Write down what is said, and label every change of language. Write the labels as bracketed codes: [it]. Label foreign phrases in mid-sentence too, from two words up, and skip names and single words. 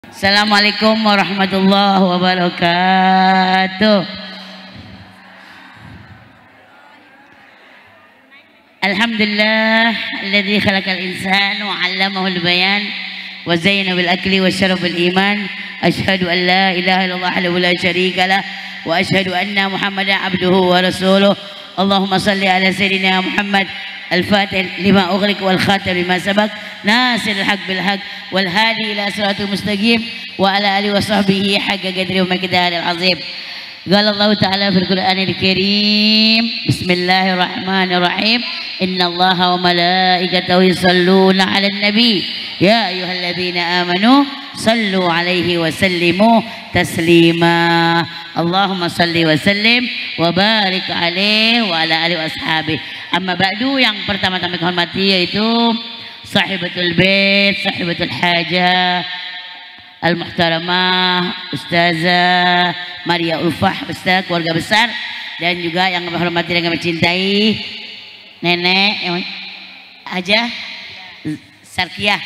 [ar] السلام عليكم ورحمة الله وبركاته. الحمد لله الذي خلق الإنسان وعلمه البيان وزين بالعقل وشرب بالإيمان. أشهد أن لا إله إلا الله وحده لا شريك له وأشهد أن محمدا عبده ورسوله. اللهم صل على سيدنا محمد الفاتح لما أغلق والخاتم لما سبق ناصر الحق بالحق والهادي إلى صراط المستقيم وعلى آله وصحبه حق قدر ومقدار العظيم. قال الله تعالى في القرآن الكريم بسم الله الرحمن الرحيم إن الله وملائكته يصلون على النبي يا أيها الذين آمنوا صلوا عليه وسلموا تسليما. اللهم صل وسلم وبارك عليه وعلى آله وأصحابه. أما بعد, [id] yang pertama-tama kami hormati yaitu [ar] صاحبة البيت صاحبة الحاجة المحترمة [id] Ustazah Maria Ulfah, Ustaz, keluarga besar, dan juga yang kami hormati dan kami cintai Nenek Hajah Sarkiyah.